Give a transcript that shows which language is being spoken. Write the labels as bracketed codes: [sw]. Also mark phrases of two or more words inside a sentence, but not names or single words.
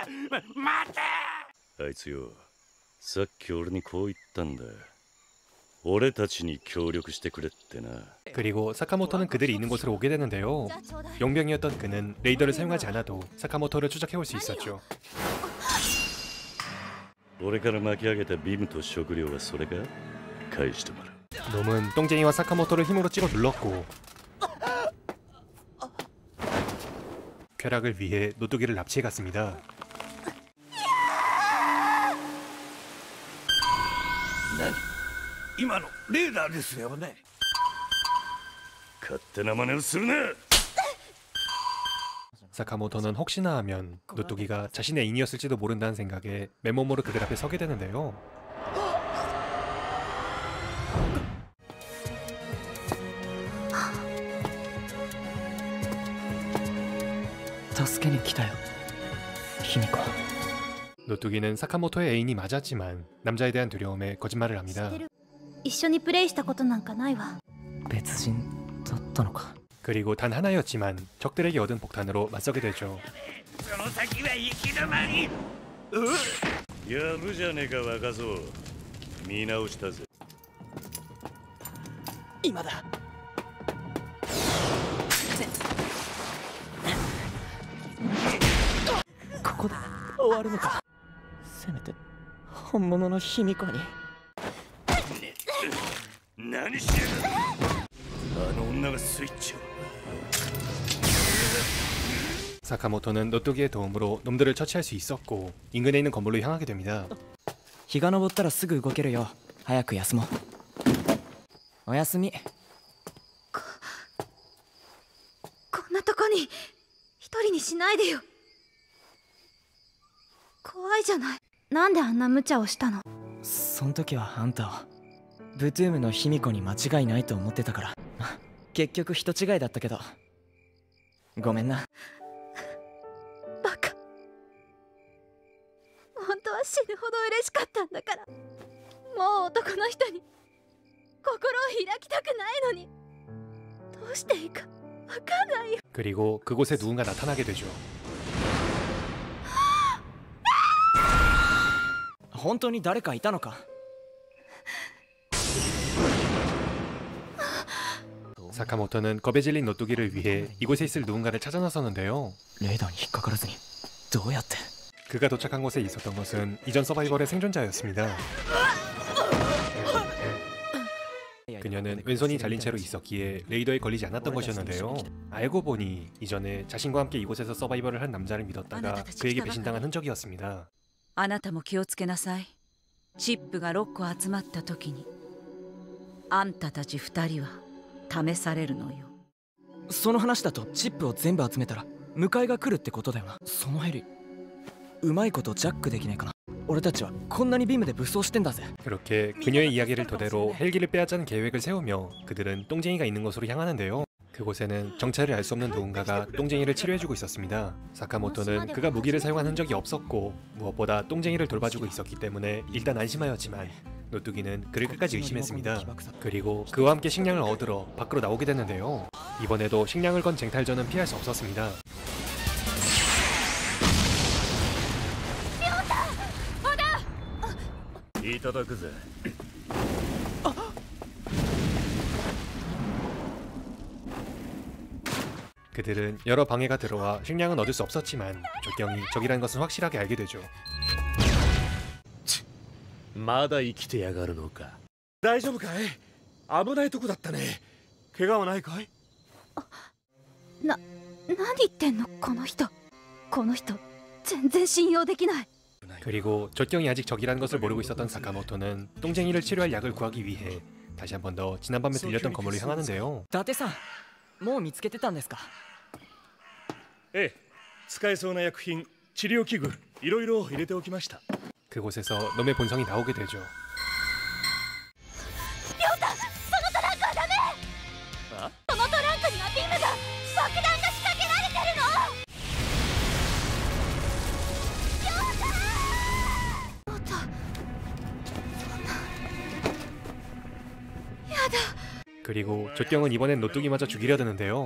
[ja] 待て。あいつよさっき俺にこう言ったんだ。俺たちに協力してくれってな。 [ko] 그리고 사카모토는 그들이 있는 곳으로 오게 되는데요. 용병이었던 그는 레이더를 사용하지 않아도 사카모토를 추적해올 수 있었죠. [ja] 俺から巻き上げたビームと食料はそれか返してもらう。 [ko] 놈은 똥쟁이와 사카모토를 힘으로 찍어 눌렀고 쾌락을 위해 노뚜기를 납치해 갔습니다. [ja] 今のレーダーですよね。勝手な真似をするな。 [ko] 사카모토는 혹시나 하면 노뚜기가 자신의 인이었을지도 모른다는 생각에 맨몸으로 그들 앞에 서게 되는데요. [ja] 助けに来たよ卑弥呼 [ko] 노뚜기는 사카모토의 애인이 맞았지만 남자에 대한 두려움에 거짓말을 합니다. [ja] 一緒にプレイしたことなんかないわ。別人だったのか [ko] 그리고 단 하나였지만 적들에게 얻은 폭탄으로 맞서게 되죠. [ja] その先は行き止まり。やるじゃねえか若造。見直したぜ。今だここで終わるのかせめて本物の卑弥呼に何してる。あの女がスイッチを。 [ko] 사카모토는 노뚜기의 도움으로 놈들을 처치할 수 있었고 인근에 있는 건물로 향하게 됩니다. [ja] 日が昇ったらすぐ動けるよ早く休もうおやすみこんなとこに一人にしないでよ。怖いじゃない。なんであんな無茶をしたの？そん時はあんたをブトゥームの卑弥呼に間違いないと思ってたから結局人違いだったけどごめんなバカ。本当は死ぬほど嬉しかったんだから。もう男の人に心を開きたくないのにどうしていいかわかんないよ。 [ko] 그리고 그곳에 누군가 나타나게 되죠. [ja] 本当に誰かいたのか [ko] 사카모토는 겁에 질린 노뚜기를 위해 이곳에 있을 누군가를 찾아 나섰는데요. [ja] レーダーに引っかからずにどうやって [ko] 그가 도착한 곳에 있었던 것은 이전 서바이벌의 생존자였습니다. 그녀는 왼손이 잘린 채로 있었기에 레이더에 걸리지 않았던 것이었는데요. 알고 보니 이전에 자신과 함께 이곳에서 서바이벌을 한 남자를 믿었다가 그에게 배신당한 흔적이었습니다. [ja] あなたも気をつけなさい。チップが6個集まった時にあんたたち2人は試されるのよ。その話だとチップを全部集めたら迎えが来るってことだよな。そのヘリうまいことジャックできないかな。俺たちはこんなにビームで武装してんだぜ。 [ko] 그렇게 그녀의 이야기를 토대로 헬기를 빼앗자는 계획을 세우며 그들은 똥쟁이가 있는 곳으로 향하는데요. 그곳에는 정체를 알 수 없는 누군가가 똥쟁이를 치료해주고 있었습니다. 사카모토는 그가 무기를 사용한 흔적이 없었고 무엇보다 똥쟁이를 돌봐주고 있었기 때문에 일단 안심하였지만 노뚜기는 그를 끝까지 의심했습니다. 그리고 그와 함께 식량을 얻으러 밖으로 나오게 됐는데요. 이번에도 식량을 건 쟁탈전은 피할 수 없었습니다. [ja] いただくぜ。 [ko] 그들은 여러 방해가 들어와 식량은 얻을 수 없었지만 조경이 적이라는 것은 확실하게 알게 되죠. [ja] まだ生きてやがるのか。大丈夫かい。危ないとこだったね。怪我はないかい。何言ってんのこの人。この人全然信用できない。 [ko] 그리고 조경이 아직 적이라는 것을 모르고 있었던 사카모토는 똥쟁이를 치료할 약을 구하기 위해 다시 한 번 더 지난밤에 들렸던 건물로 향하는데요. [ja] 伊達さんもう見つけてたんですかええ、使えそうな薬品、治療器具、いろいろ入れておきました。 [ko] 그곳에서 놈의 본성이 나오게 되죠. [ja] そのトランクにはビームが爆弾が仕掛けられてるの。 [ko] 그리고 조경은 이번엔 노뚜기마저 죽이려 드는데요.